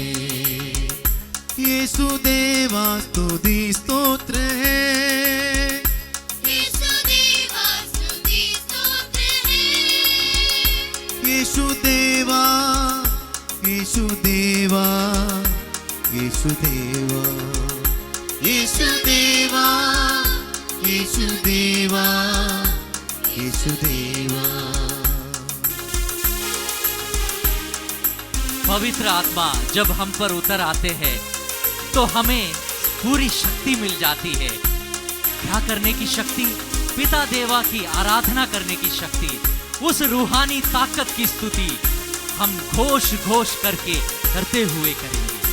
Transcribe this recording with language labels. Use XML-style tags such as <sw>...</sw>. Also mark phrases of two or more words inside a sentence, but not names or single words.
<hi>यीशु देवा स्तुति स्तोत्र है। यीशु देवा स्तुति स्तोत्र है। यीशु देवा यीशु देवा यीशु देवा यीशु देवा येशुदेवा येशुदेवा। पवित्र आत्मा जब हम पर उतर आते हैं तो हमें पूरी शक्ति मिल जाती है। क्या करने की शक्ति? पिता देवा की आराधना करने की शक्ति। उस रूहानी ताकत की स्तुति हम घोष घोष करते हुए करेंगे।</hi>